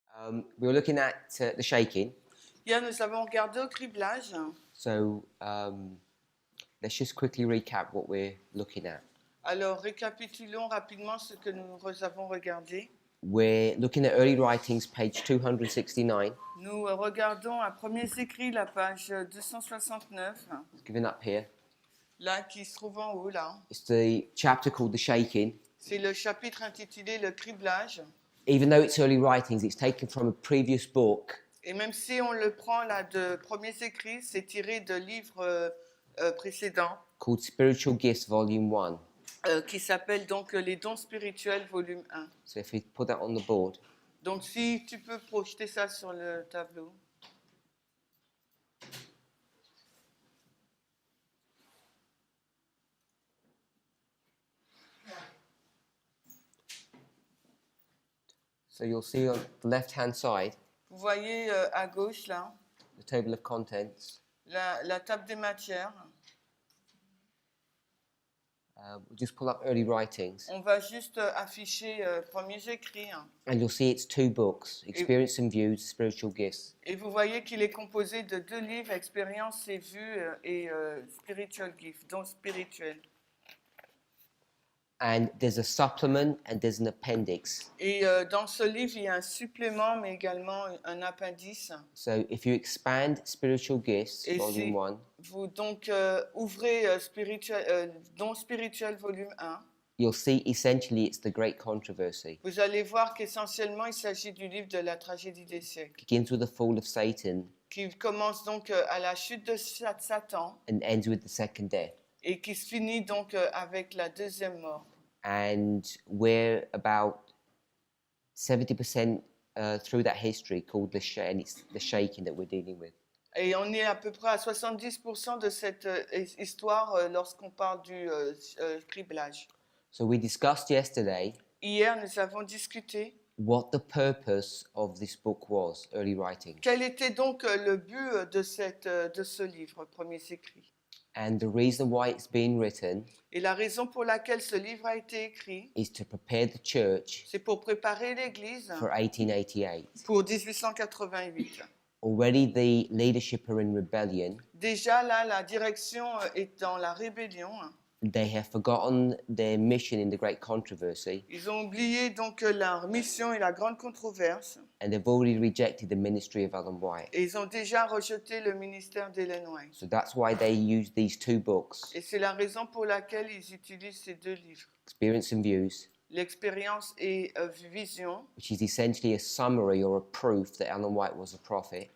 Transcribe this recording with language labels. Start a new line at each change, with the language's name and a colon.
English: We were looking at the shaking.
French: Hier, nous avons regardé au criblage.
English: So let's just quickly recap what we're looking at.
French: Alors, récapitulons rapidement ce que nous avons regardé.
English: We're looking at early writings, page 269.
French: Nous regardons à premiers écrits la page 269,
English: It's given up here.
French: là, qui se trouve en haut, là.
English: It's the chapter called the shaking.
French: C'est le chapitre intitulé Le criblage.
English: Even though it's early writings, it's taken from a previous book
French: Et même si on le prend là de premiers écrits, c'est tiré de livres précédents
English: called Spiritual Gifts, Volume 1.
French: qui s'appelle donc Les dons spirituels, volume 1.
English: So if we put that on the board.
French: Donc, si tu peux projeter ça sur le tableau.
English: So you'll see on the left-hand side,
French: Vous voyez à gauche, là,
English: the table of contents.
French: la table des matières.
English: We'll just pull up early writings.
French: On va juste afficher premiers écrits.
English: And you'll see it's two books, Experience and Views, Spiritual Gifts.
French: Et vous voyez qu'il est composé de deux livres, Expériences et vues et Spiritual Gift, dons spirituels.
English: And there's a supplement and there's an appendix.
French: Et dans ce livre, il y a un supplément, mais également un appendice.
English: So if you expand Spiritual Gifts,
French: Et
English: Volume
French: si
English: 1,
French: vous donc ouvrez dons spirituels, volume 1,
English: you'll see essentially it's the Great Controversy.
French: vous allez voir qu'essentiellement, il s'agit du livre de la tragédie des siècles,
English: It begins with the fall of Satan
French: qui commence donc à la chute de Satan
English: and ends with the second death.
French: et qui se finit donc avec la deuxième mort.
English: And we're about 70% through that history called and it's the shaking that we're dealing with.
French: Et on est à peu près à 70% de cette histoire lorsqu'on parle du criblage.
English: So we discussed yesterday
French: Hier, nous avons discuté
English: what the purpose of this book was, early writing.
French: quel était donc le but de ce livre, Premiers écrits.
English: And the reason why it's been written
French: Et la raison pour laquelle ce livre a été écrit,
English: is to prepare the church
French: c'est pour préparer l'Église
English: for 1888.
French: pour 1888.
English: Already the leadership are in rebellion.
French: Déjà là, la direction est dans la rébellion.
English: They have forgotten their mission in the Great Controversy,
French: Ils ont oublié donc leur mission et la grande controverse.
English: and they've already rejected the ministry of Ellen White.
French: Et ils ont déjà rejeté le ministère d'Ellen White.
English: So that's why they use these two books,
French: Et c'est la raison pour laquelle ils utilisent ces deux livres.
English: Experience and Views,
French: L'expérience et vision,
English: which is essentially a summary or a proof that Ellen White was a prophet,